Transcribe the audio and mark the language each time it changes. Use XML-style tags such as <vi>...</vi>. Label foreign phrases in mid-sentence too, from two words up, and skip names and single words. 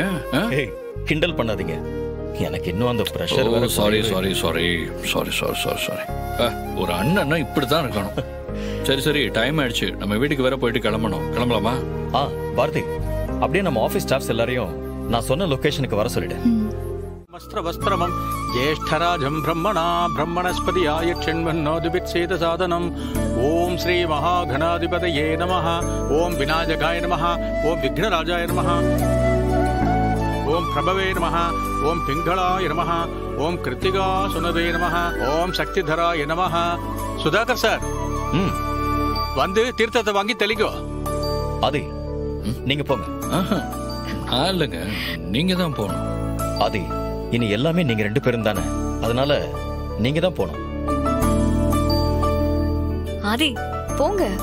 <ta>கிண்டல் பண்ணாதீங்க, எனக்கு இன்னும் அந்த பிரஷர் வேற.</ta> <en>sorry sorry sorry sorry sorry sorry sorry.</en> <ta>ஒரு அண்ணன்னா இப்படிதான் இருக்கணும். சரி சரி, டைம் ஆயிடுச்சு, நம்ம வீட்டுக்கு வேற போயிட்டு கிளம்பணும். கிளம்பலாமா? பாரதி, அப்படியே நம்ம</ta> <en>office staffs</en> <ta>எல்லாரையும் நான் சொன்ன லொகேஷனுக்கு வர சொல்லிட்டேன்.</ta> <sa>वस्त्रवस्त्रमं ज्येष्ठराजं ब्रह्मणा ब्रह्मणस्पतियाय षण्मन्नोदिभिक्षेद साधनम् ओम श्री महागणाधिपतये नमः ओम विनायकाय नमः ओम विघ्नराजाय नमः ओम प्रभवे नमः ओम पिंगलाय नमः ओम कृत्तिका सुनदे नमः ओम शक्तिधराय नमः.</sa> <ta>सुधाकर சார், வந்து தீர்த்தத்தை வாங்கி தெளிங்கோ. ஆதி, நீங்க போங்க. இல்லைங்க, நீங்க தான் போகணும். ஆதி, இனி எல்லாமே நீங்க 2 பேரும் தானே, அதனால நீங்க தான் போகணும். ஆதி, போங்க.</ta>